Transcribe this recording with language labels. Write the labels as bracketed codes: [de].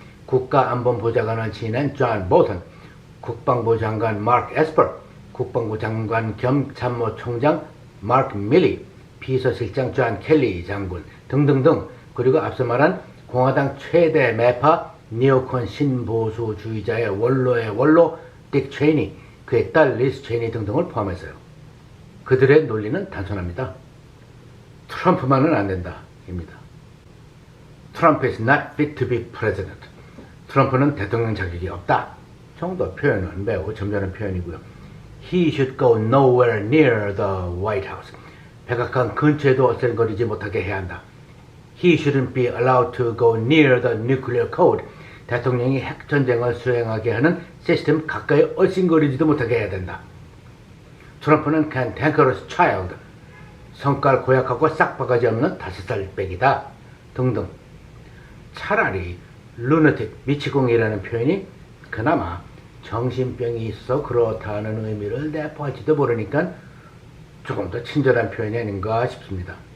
[ko] 국가안보보좌관을 지낸 존 볼턴, 국방부 장관 마크 에스퍼, 국방부 장관 겸 참모총장 마크 밀리, 비서실장 존 켈리 장군 등등등, 그리고 앞서 말한 공화당 최대 매파 니오콘 신보수주의자의 원로의 원로 딕 체니, 그의 딸 리스 체니 등등을 포함해서요. 그들의 논리는 단순합니다. 트럼프만은 안 된다 입니다. [en] Trump is not fit to be president. [ko] 트럼프는 대통령 자격이 없다 정도 표현은 매우 점잖은 표현이고요. [en] He should go nowhere near the White House. [ko] 백악관 근처에도 어슬거리지 못하게 해야 한다. [en] He shouldn't be allowed to go near the nuclear code. [ko] 대통령이 핵전쟁을 수행하게 하는 시스템 가까이 얼씬거리지도 못하게 해야 된다. [en] 트럼프는 cantankerous child. [ko] 성깔 고약하고 싹바가지 없는 5살 빼기다. 등등. 차라리 lunatic, 미치공이라는 표현이 그나마 정신병이 있어 그렇다는 의미를 내포할지도 모르니까 조금 더 친절한 표현이 아닌가 싶습니다.